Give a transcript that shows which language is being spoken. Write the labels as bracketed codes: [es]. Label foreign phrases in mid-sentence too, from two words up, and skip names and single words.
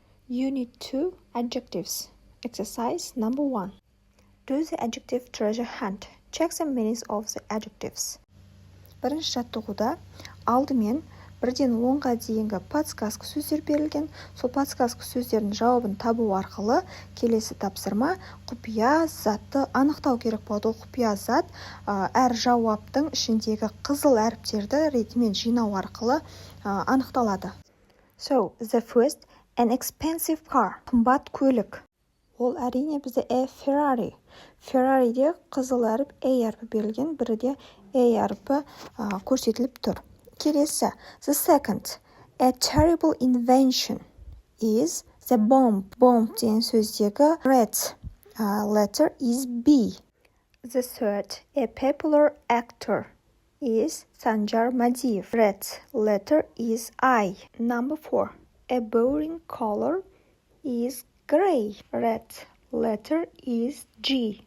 [en] Unit 2 Adjectives. Exercise number 1. Do the adjective treasure hunt. Check the meanings of the adjectives. [kk] Бірінші жаттығуда алдымен 1-ден 10-ға дейінгі подсказка сөздер берілген. Сол подсказка сөздердің жауабын табу арқылы келесі тапсырма құпия затты анықтау керек болады. Ол құпия зат әр жауаптың ішіндегі қызыл әріптерді ретімен жинау арқылы анықталады. [en] So, the first, an expensive car. [kk] Қымбат көлік. Ол әрине бізде [en] a Ferrari. [kk] Ferrari'де қызыл әріп a әрпі берілген, біріде a әрпі көрсетіліп тұр. Келесі, [en] the second, a terrible invention is the bomb. Bomb [kk] деген сөздегі [en] red letter is B. The third, a popular actor is Sanjar Madiev. Red letter is I. Number 4, a boring color is gray. Red letter is G.